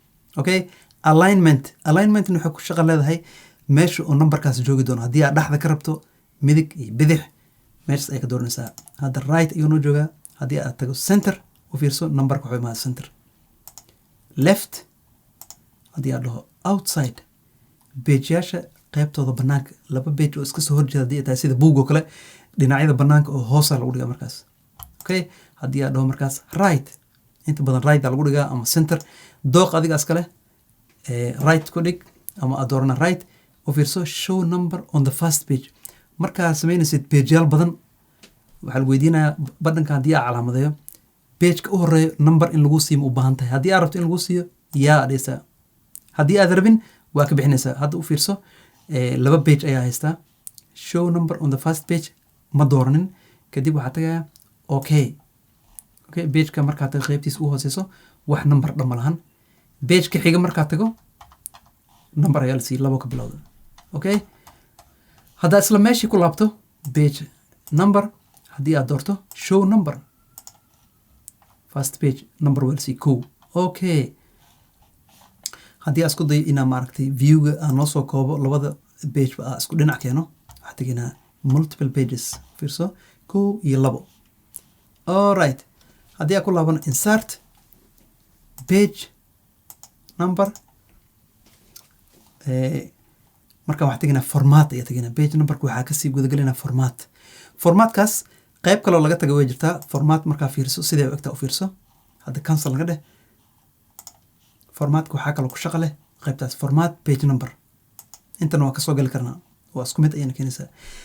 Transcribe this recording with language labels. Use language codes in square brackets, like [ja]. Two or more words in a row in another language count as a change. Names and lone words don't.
[so] Okay alignment waxay ku shaqo leedahay meesha oo numberkaas joogi doono haddii aad dhexda ka rabto midig iyo bidix meeshaas ayaa ka dooranaysaa hadda right ayuu noo joogaa haddii aad tago center u fiirso numberka wuxuu imaada [en] center left [so] haddii aad dhaho outside beejyaasha qaybtooda banaanka laba beej oo iska soo horjeeda haddii ay tahay sida buug oo kale dhinacyada banaanka oo hoosa lagu dhigaa markaas. Okay haddii aad dhaho markaas right inta badan right lagu dhigaa ama center dooq adigaas kale right ku dhig ama aad doorana right u fiirso show [en] number on the first page [so] markaa samaynaysid beejyaal badan waxaa lagu weydiinayaa badhanka haddii aad calaamadeeyo pageka u horeeyo number in lagu siiyo ma u baahan tahay haddii aad rabto in lagu siiyo yaa adhaysaa haddii aad rabin waa ka bixinaysaa hadda u fiirso laba page ayaa haystaa [en] show number on the first page [so] ma dooranin kadib waxaa tagayaa okay pageka markaa tago qaybtiisa u hooseyso wax number dhamma lahan pageka xiga markaa tago number ayaa la siiyey labo ka bilowda. Okay haddaa isla meeshii ku laabto [en] page number [so] haddii aad doorto [en] show number first page number [so] waa la siiyey kow. Okay haddii aad isku dayo inaa maaragtay viewga aan noo soo koobo labada page ba isku dhinac keeno waxaa teginaa [en] multiple pages [so] fiirso kow iyo labo. Alright haddii aad ku laabano [en] insert page number [so] marka waxaa teginaa format ayaa teginaa page numberka waxaa kasii gudagelinaa formatkaas qayb kaloo laga taga way jirtaa format markaa fiirso sidee u egtaa u fiirso hadda cancel laga dheh formatka waxaa kaloo ku shaqo leh qaybtaas [en] format page number [so] intana waa kasoo gali karnaa waa isku mid ayayna keenaysaa